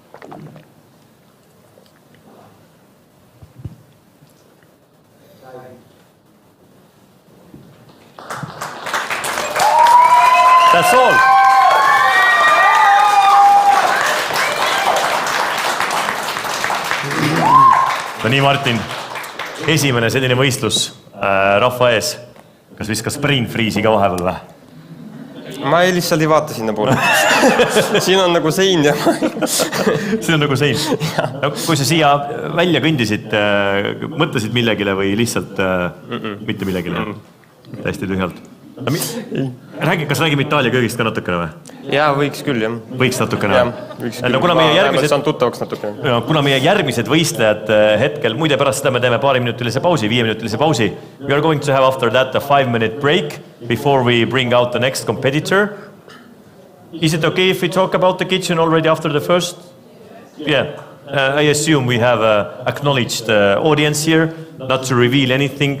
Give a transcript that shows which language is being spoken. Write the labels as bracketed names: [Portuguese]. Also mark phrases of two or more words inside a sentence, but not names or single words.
[English] That's all. [Estonian] No nii, Martin, esimene selline võistlus rahva ees. Kas viskas [English] brain freeze'i [Estonian] ka vahepeal või? Ma lihtsalt ei vaata sinna poole. Siin on nagu sein ja... Siin on nagu sein. No, kui sa siia välja kõndisid, mõtlesid millegile või lihtsalt mitte millegile? Täiesti tühjalt. Kas räägime Itaalia köögist ka natukene või? Jaa, võiks küll, jah. Võiks natukene? Jah, võiks küll. Ma saan tuttavaks natukene. Kuna meie järgmised võistlejad hetkel, muide pärast seda me teeme 5-minutilise pausi. [English] We are going to have after that a 5-minute break before we bring out the next competitor. Is it okay if we talk about the kitchen already after the first? Yeah. I assume we have acknowledged audience here, not to reveal anything.